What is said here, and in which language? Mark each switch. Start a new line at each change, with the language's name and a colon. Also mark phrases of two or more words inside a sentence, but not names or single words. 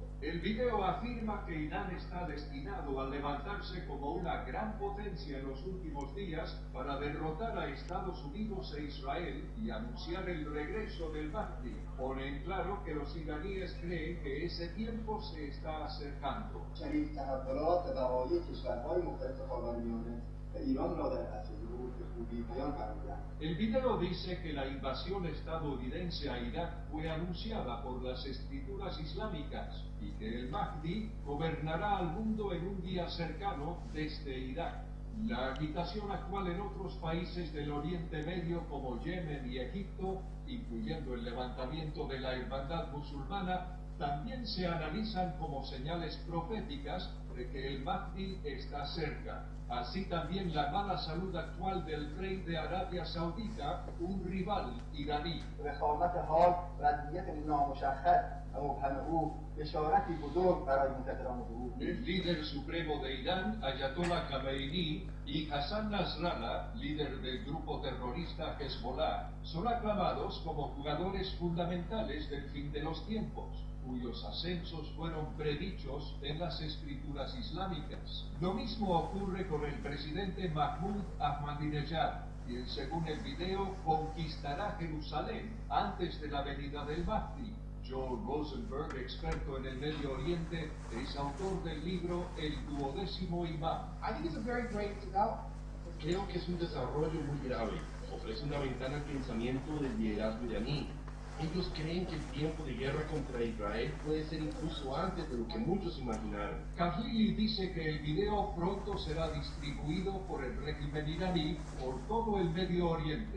Spanish: El video afirma que Irán está destinado a levantarse como una gran potencia en los últimos días para derrotar a Estados Unidos e Israel y anunciar el regreso del Mahdi. Pone en claro que los iraníes creen que ese tiempo se está acercando.
Persian: شریف تحولات و وقایع کشورهای مختلف خاورمیانه و ایران را در عصر ظهور به خوبی بیان قرار دهند.
Spanish: El video dice que la invasión estadounidense a Irak fue anunciada por las escrituras islámicas y que el Mahdi gobernará al mundo en un día cercano desde Irak. La agitación actual en otros países del Oriente Medio como Yemen y Egipto, incluyendo el levantamiento de la hermandad musulmana, también se analizan como señales proféticas de que el Mahdi está cerca. Así también la mala salud actual del rey de Arabia Saudita, un rival iraní.
Persian: رخامت حال و نیت نامشخص و مبهم او بشارتی بزرگ برای منتظران ظهور.
Spanish: El líder supremo de Irán, Ayatollah Khamenei, y Hassan Nasrallah, líder del grupo terrorista Hezbollah, son aclamados como jugadores fundamentales del fin de los tiempos, cuyos ascensos fueron predichos en las escrituras islámicas. Lo mismo ocurre con el presidente Mahmoud Ahmadinejad, quien según el video conquistará Jerusalén antes de la venida del Mahdi. Joel Rosenberg, experto en el Medio Oriente, es autor del libro El Duodécimo Imán.
English: I think it's a very great development.
Spanish: Creo que es un desarrollo muy grave. Ofrece una ventana al pensamiento del liderazgo iraní. Ellos creen que el tiempo de guerra contra Israel puede ser incluso antes de lo que muchos imaginaron. Khalili dice que el video pronto será distribuido por el régimen iraní por todo el Medio Oriente.